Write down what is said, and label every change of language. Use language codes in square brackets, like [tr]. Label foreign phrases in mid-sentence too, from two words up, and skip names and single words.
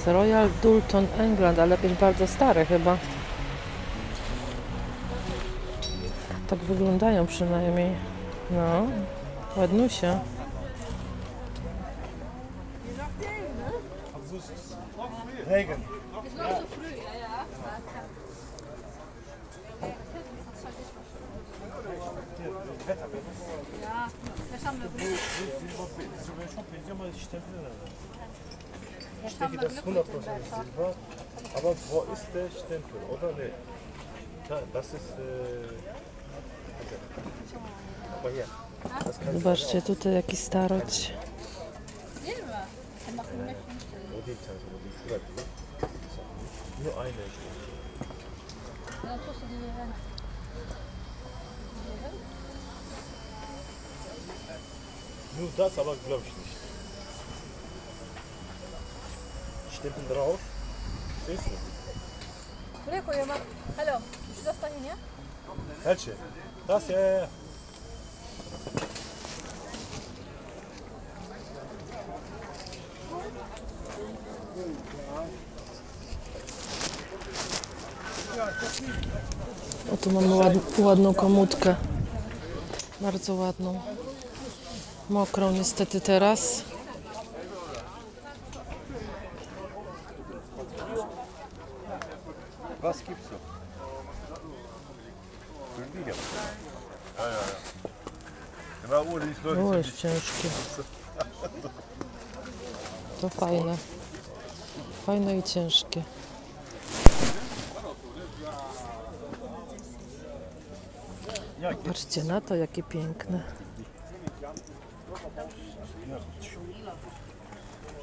[pl] Royal Doulton England, ale jakieś bardzo stare chyba. Tak wyglądają przynajmniej. No, ładnusie. [de] Regen. Ich denke, das ist 100% Silber. Aber wo ist der Stempel, oder? Nee. Das ist. Aber hier. Das kann [pl] Zobaczcie, tutaj jaki starość. [de] nur eine. Nur das, aber glaube ich nicht. Stempel drauf. Ist nicht. [pl] Halo, już zostanie, nie? [de] Welche? Das, ja. [pl] O, tu mamy ładną komódkę. Bardzo ładną. Mokrą niestety teraz. [de] Was gibt's noch? Wieder. Ja. Genau, Uli, ich [pl] O, jest ciężkie. To fajne. Fajne i ciężkie. Patrzcie na to, jakie piękne.